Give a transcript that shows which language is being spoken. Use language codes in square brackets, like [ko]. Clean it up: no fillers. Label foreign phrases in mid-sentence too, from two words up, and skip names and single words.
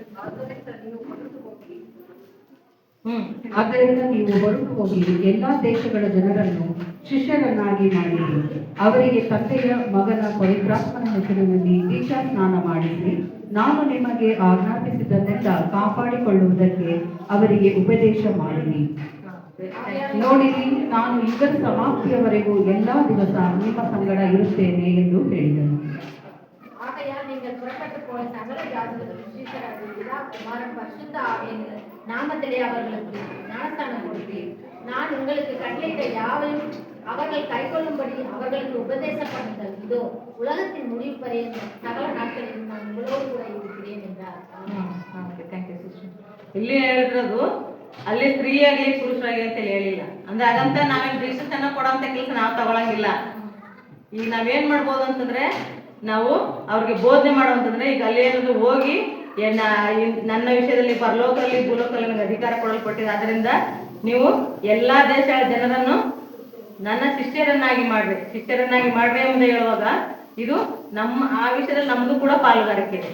[kn] ಆದ್ದರಿಂದ ನೀವು ಹೊರಟು ಹೋಗಿ ಎಲ್ಲಾ ದೇಶಗಳ ಜನರನ್ನು ಶಿಷ್ಯರನ್ನಾಗಿ ಮಾಡಿರಿ, ಅವರಿಗೆ ತಂದೆಯ ಮಗನ ಪವಿತ್ರಾತ್ಮನ ಹೆಸರಿನಲ್ಲಿ ದೀಕ್ಷಾ ಸ್ನಾನ ಮಾಡಿಸಿ, ನಾನು ನಿಮಗೆ ಆಜ್ಞಾಪಿಸಿದ್ದನ್ನೆಲ್ಲ ಕಾಪಾಡಿಕೊಳ್ಳುವುದಕ್ಕೆ ಅವರಿಗೆ ಉಪದೇಶ ಮಾಡಿರಿ. ನೋಡಿರಿ, ನಾನು ಯುಗದ ಸಮಾಪ್ತಿಯವರೆಗೂ ಎಲ್ಲಾ ದಿವಸ ನಿಮ್ಮ ಸಂಗಡ ಇರುತ್ತೇನೆ ಎಂದು ಹೇಳಿದನು. [ta] ஆகையால் நீங்கள் புறப்பட்டு போன சகல ஜாதிகளுக்கு சீஷராகிறீர்களா? குமாரன் பரிசுத்த ஆவியின் நாமத்திலே அவர்களுக்கு ஞானஸ்தானம் கொடுப்பீர். நான் உங்களுக்கு கட்டளையிட்ட யாவையும் அவர்கள் கைக்கொள்ளும்படி அவர்களுக்கு உபதேசம் பண்ணுங்கள். இதோ உலகத்தின் முடிவு பரியந்த சகல நாட்களில் நான் உங்களோடு கூட இருக்கிறேன் என்றார். [kn] ಇಲ್ಲಿ ಹೇಳಿರೋದು ಅಲ್ಲಿ ಸ್ತ್ರೀಯಾಗಿ ಪುರುಷರಾಗಿ ಅಂತ ಹೇಳಿಲ್ಲ. ಅಂದ್ರೆ ಹಾಗಂತ ನಾವೇನು ಡಿಸಿಷನ್ ಕೊಡೋಂಥ ಕೆಲಸ ನಾವು ತಗೊಳಂಗಿಲ್ಲ. ಈಗ ನಾವೇನ್ ಮಾಡ್ಬೋದು ಅಂತಂದ್ರೆ, ನಾವು ಅವ್ರಿಗೆ ಬೋಧನೆ ಮಾಡುವಂತಂದ್ರೆ, ಈಗ ಅಲ್ಲಿ ಏನಾದ್ರು ಹೋಗಿ ನನ್ನ ವಿಷಯದಲ್ಲಿ ಪರಲೋಕದಲ್ಲಿ ಭೂಲೋಕದಲ್ಲಿ ನನಗೆ ಅಧಿಕಾರ ಕೊಡಲ್ಪಟ್ಟಿದೆ, ಅದರಿಂದ ನೀವು ಎಲ್ಲಾ ದೇಶಗಳ ಜನರನ್ನು ನನ್ನ ಶಿಷ್ಯರನ್ನಾಗಿ ಮಾಡ್ರಿ ಅಂತ ಹೇಳುವಾಗ ಇದು ಆ ವಿಷಯದಲ್ಲಿ ನಮ್ದು ಕೂಡ ಪಾಲುಗಾರಿಕೆ ಇದೆ.